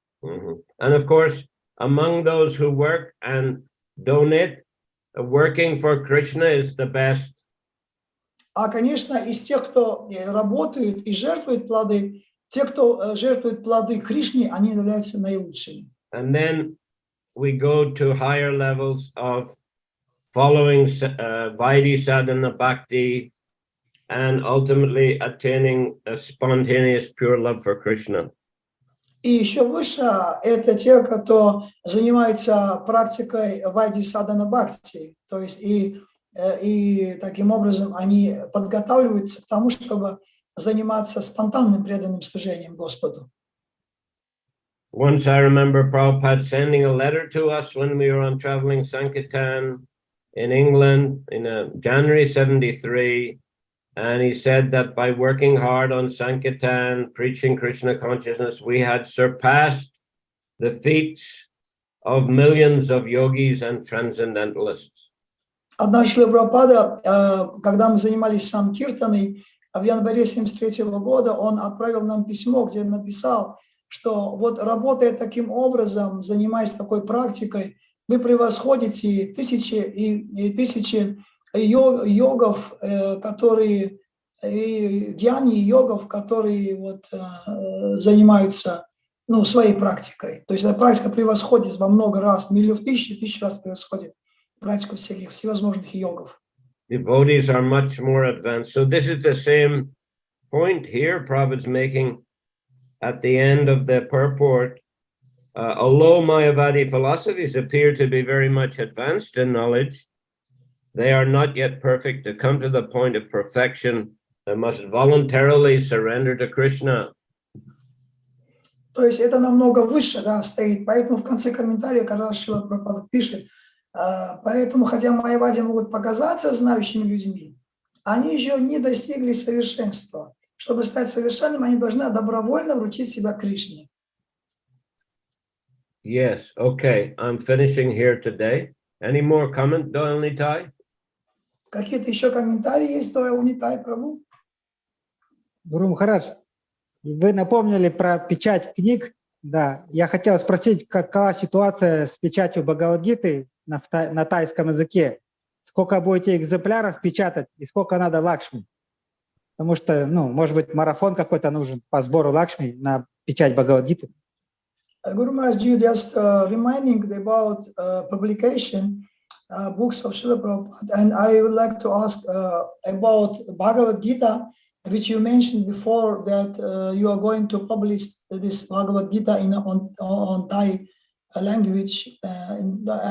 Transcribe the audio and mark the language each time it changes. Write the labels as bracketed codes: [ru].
[en] And of course, among those who work and donate, working for Krishna is the best. [ru] А, конечно, из тех, кто работают и жертвуют плоды, те, кто жертвует плоды Кришне, они являются наилучшими. [en] And then we go to higher levels of following Vaidhi sadhana bhakti and ultimately attaining a spontaneous pure love for Krishna. [ru] И еще выше это те, кто занимается практикой Вайди садана бхакти, то есть и таким образом они подготавливаются к тому, чтобы заниматься спонтанным преданным служением Господу. [en] Once I remember Prabhupada sending a letter to us when we were on traveling Sankirtan in England in January 73, and he said that by working hard on Sankirtan, preaching Krishna consciousness, we had surpassed the feats of millions of yogis and transcendentalists. [ru] Однажды Шрила Прабхупада, когда мы занимались Санкиртаной, в январе 1973 года он отправил нам письмо, где он написал, что вот работая таким образом, занимаясь такой практикой, вы превосходите тысячи и тысячи йогов, которые, гьяни и йогов, которые вот, занимаются своей практикой. То есть эта практика превосходит во много раз, тысяч раз превосходит практику всевозможных йогов. [en] Devotees are much more advanced. So this is the same point here Prabhupada's making at the end of the purport. Although Mayavadi philosophies appear to be very much advanced in knowledge, they are not yet perfect to come to the point of perfection must voluntarily surrender to Krishna. [ru] То есть это намного выше, да, стоит. Поэтому в конце комментария, когда Шрила Прабхупада пишет, поэтому, хотя майявади могут показаться знающими людьми, они еще не достигли совершенства. Чтобы стать совершенным, они должны добровольно вручить себя Кришне. [en] Yes, okay, I'm finishing here today. Any more comment, Doyle Nitai? [ru] Какие-то еще комментарии есть, Дойл Нитай, Прабху? Гуру Махарадж, вы напомнили про печать книг. Да, я хотел спросить, какова ситуация с печатью Бхагавад-гиты на тайском языке? Сколько будете экземпляров печатать и сколько надо Лакшми? Потому что, ну, может быть, марафон какой-то нужен по сбору Лакшми на печать Бхагавад-гиты. [en] Guru Maharaj, you just reminding about publication books of Srila Prabhupada, and I would like to ask about Bhagavad Gita, which you mentioned before that you are going to publish this Bhagavad Gita on Thai language, and